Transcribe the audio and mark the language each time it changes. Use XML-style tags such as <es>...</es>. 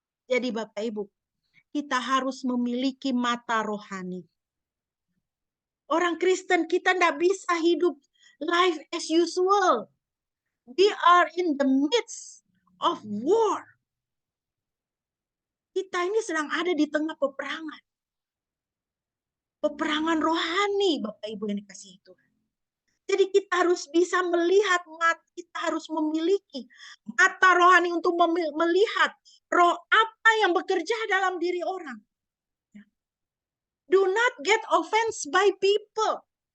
<id>Jadi Bapak Ibu, kita harus memiliki mata rohani. Orang Kristen kita tidak bisa hidup</id> <en>life as usual. We are in the midst of war.</en> <id>Kita ini sedang ada di tengah peperangan. Peperangan rohani, Bapak Ibu yang dikasihi Tuhan. Jadi kita harus bisa melihat, kita harus memiliki mata rohani untuk melihat roh apa yang bekerja dalam diri orang.</id> <en>Do not get offense by people.</en>